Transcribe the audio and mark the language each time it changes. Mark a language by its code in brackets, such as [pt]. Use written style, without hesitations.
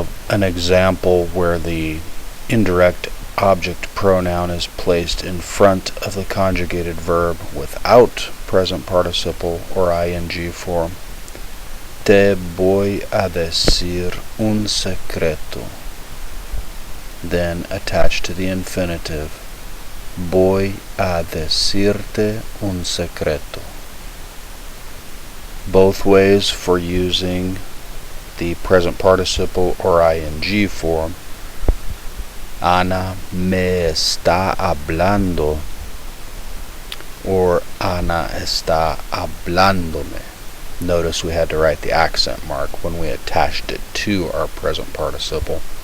[en] An example where the indirect object pronoun is placed in front of the conjugated verb without present participle or ing form. [es] Te voy a decir un secreto. [en] Then attached to the infinitive. [es] Voy a decirte un secreto. [en] Both ways for using the present participle or ing form. [es] Ana me está hablando or Ana está hablándome. [en] Notice we had to write the accent mark when we attached it to our present participle.